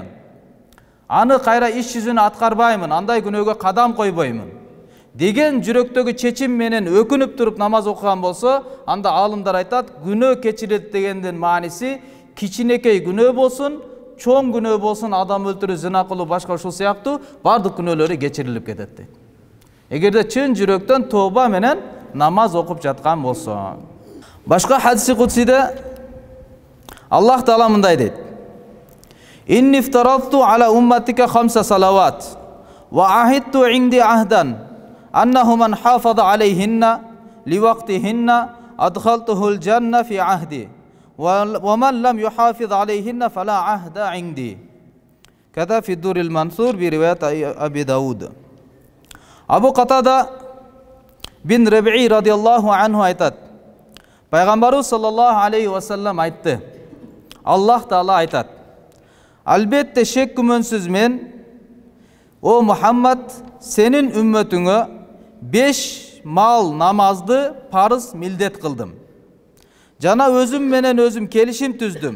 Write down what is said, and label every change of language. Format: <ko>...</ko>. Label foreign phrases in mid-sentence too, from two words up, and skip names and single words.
<ky>Аны кайра иш жүзүнө аткарбаймын, андай күнөөгө кадам койбоймун деген жүрөктөгү чечим менен өкүнүп туруп намаз окуган болсо, анда аалымдар айтат, күнөө кечирет дегендин мааниси кичинекей күнөө болсун, чоң күнөө болсун, адам өлтүрүү, зина кылуу, башка ушул сыяктуу бардык күнөөлөрү кечирилип кетет дейт. Эгерде чын жүрөктөн тооба менен намаз окуп жаткан болсо. Башка хадиси кудсиде Аллах Таала мындай дейт:</ky> <ar>إني افترضت على أمتك خمس صلوات وعهدت عندي عهدا أنه من حافظ عليهن لوقتهن أدخلته الجنة في عهدي ومن لم يحافظ عليهن فلا عهد عندي. كذا في الدر المنثور برواية أبي داود.</ar> <ky>Абу Катада бин Раби'i</ky> <ar>رضي الله عنه</ar> <ky>айтат: Пайгамбарыбыз</ky> <ar>صلى الله عليه وسلم</ar> <ky>айтты. Аллах Таала айтат: Албетте шек күмөнсүз мен, о Мухаммад, сенин үммөтүңө 5 мал намазды парыз милдет кылдым. Жана өзүм менен өзүм келишим түздүм.</ky>